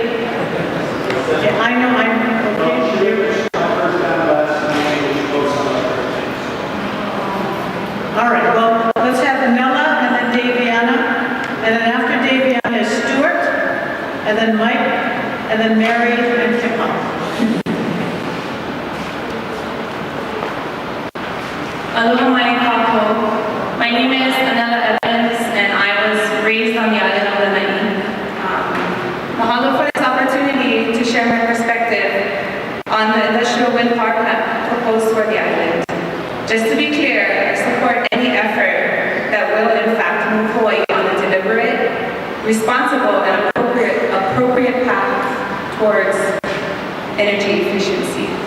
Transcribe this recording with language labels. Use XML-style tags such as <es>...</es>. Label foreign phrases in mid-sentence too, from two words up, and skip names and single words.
<en>Yeah, I know. I'm okay. All right. Well, let's have Anela and then Daviana, and then after Daviana is Stuart, and then Mike, and then Mary, and Kepa.</en> <haw>Aloha mai kakou.</haw> <en>My name is Anela Evans, and I was raised on the island of Lanai. Mahalo for this opportunity to share my perspective on the industrial wind power plant proposed for the island. Just to be clear, I support any effort that will in fact move Hawaii on a deliberate, responsible, and appropriate path towards energy efficiency.</en>